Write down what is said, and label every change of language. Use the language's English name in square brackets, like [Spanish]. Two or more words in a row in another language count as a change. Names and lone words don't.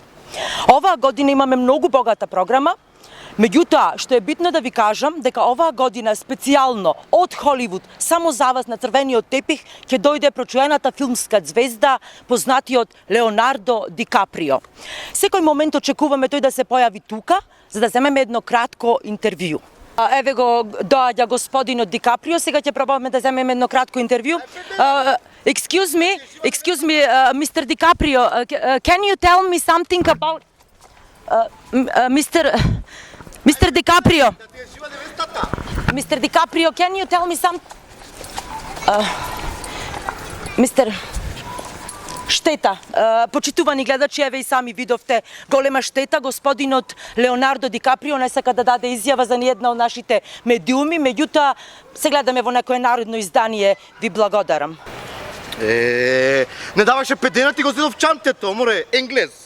[Macedonian] Оваа година имаме многу богата програма, меѓутоа, што е битно да ви кажам, дека оваа година специјално од Холивуд, само за вас на црвениот тепих, ќе дојде прочуената филмска звезда, познатиот Леонардо Ди Каприо. Секој момент очекуваме тој да се појави тука, за да земеме едно кратко интервју. Еве го доаѓа господинот Ди Каприо, сега ќе пробаваме да земеме едно кратко интервју. [English] Excuse me, Mr. Di Caprio, can you tell me something about Mr. DiCaprio? Mr. DiCaprio, can you tell me some Mr. [Macedonian] Штета. Почитувани гледачи, еве и сами видовте голема штета. Господинот Леонардо Ди Каприо не сака да даде изјава за ниедна од нашите медиуми, меѓутоа се гледаме во некое народно издание. Ви благодарам. Не даваше педена, ти го зидов чантето, море, енглез.